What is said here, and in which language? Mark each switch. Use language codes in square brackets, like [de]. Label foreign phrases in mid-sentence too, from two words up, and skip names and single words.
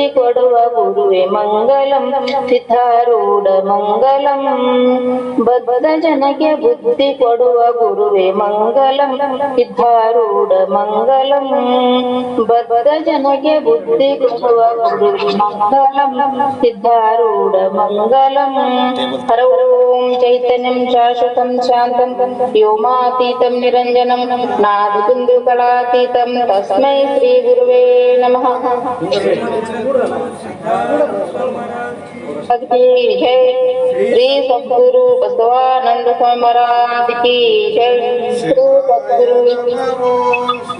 [kn] ಕೊಡುವ ಗುರುವೆ ಮಂಗಲಂ ಸಿದ್ಧಾರೂಢ ಮಂಗಲಂ ಬದ್ಧ ಜನಕ್ಕೆ ಬುದ್ಧಿ ಕೊಡುವ ಗುರುವೆ ಮಂಗಲಂ ಸಿದ್ಧಾರೂಢ ಮಂಗಲಂ ಬದ್ಧ ಜನಕ್ಕೆ ಬುದ್ಧಿ ಕೊಡುವ ಗುರುವೆ ಮಂಗಲಂ ಸಿದ್ಧಾರೂಢ ಮಂಗಲಂ [sa] ಹರ ಓಂ ಚೈತನ್ಯಂ ಶಾಶ್ವತಂ ಶಾಂತಂ ವ್ಯೋಮಾತೀತಂ ನಿರಂಜನಂ ನಾದಬಿಂದು ಕಲಾತೀತಂ ತಸ್ಮೈ ಶ್ರೀ ಗುರುವೇ ನಮಃ. [hi] की जय श्री सद्गुरु बसवानंद स्वामी महाराज की जय श्री सद्गुरु